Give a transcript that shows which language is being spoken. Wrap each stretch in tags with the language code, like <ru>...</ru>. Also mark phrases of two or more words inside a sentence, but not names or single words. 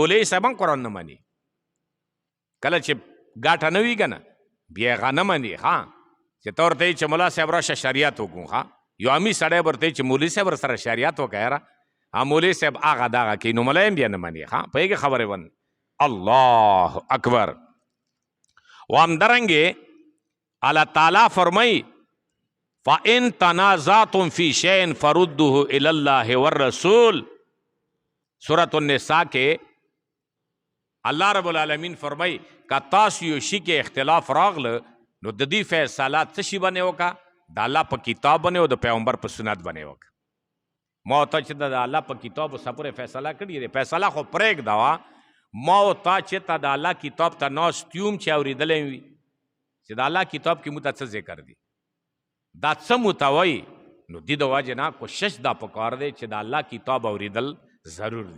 <ps>مولوي صاحب هم قرآن نه مني، کله چې ګاټه نه وي که نه بیا هغه نه مني. چې ته ورته چې ملا صاحب راشه شریعت وکړو، یو امي سړی به ورته چې مولوي صاحب سره شریعت وکړه یاره، مولوي صاحب هغه دغه کوي، نو ملا هم بیا نه مني. پوهېږې خبرې ون.</ps> <ar>الله اکبر. و همدارنګې اللہ تعالیٰ فرمائی فَإِن تَنَازَعْتُمْ فِي شَيْءٍ فَرُدُّوهُ إِلَى اللَّهِ وَالرَّسُولِ.</ar> <ps>سورة النساء کے</ps> <ar>اللہ رب العالمین</ar> <ps>فرمائی کہ تاسو یو شي کې اختلاف راغله نو د دې فیصله څه شي باندې وکړه؟ د الله په کتاب باندې او د پیغمبر په سنت باندې وکړه. ما ته چې د الله په کتاب سره پورې فیصله کړې ده، فیصله خو پرېږده. ما ته چې ته د الله کتاب ته ناست یوم چې اورېدلی وي چې د الله کتاب کې موږ ته څه ذکر دي، دا څه موږ ته وایي، نو دې د وجې نه کوشش دا پکار دی چې د الله کتاب اورېدل ضرور دي.</ps>